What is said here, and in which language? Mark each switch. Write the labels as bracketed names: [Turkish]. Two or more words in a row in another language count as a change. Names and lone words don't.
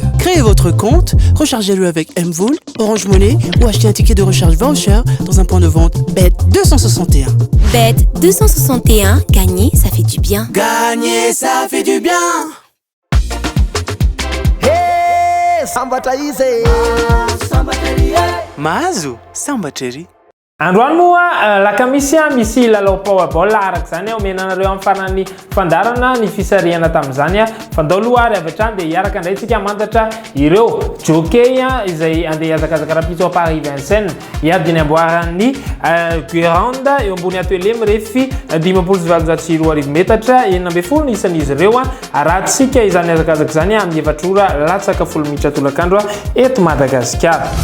[French] Créez votre compte, rechargez-le avec Mvool, Orange Money ou achetez un ticket de recharge voucher dans un point de vente Bet261. Bet261, gagner, ça fait du bien. Gagner, ça fait du bien. Hey, samba taise. Mahazo, samba cherry. [Malagasy] Androany moa lakamisy misy lalao powerball araka zany omenanareo amin'ny farany fandarana ny fisarihana tamin'izany fandao aloha ary avy hatrany dia hiaraka indray tsika mantatra ireo jockey izay andeha hiazakazaka rapitso à Paris Vincennes hiadiny amboaran'ny Guérande eo ambony atelier mirefy 10,7 metatra 9 ny isan'izy ireo arahantsika izany hazakazaka zany amin'ny efatrora latsaka 10 minitra tolakandro eto Madagasikara.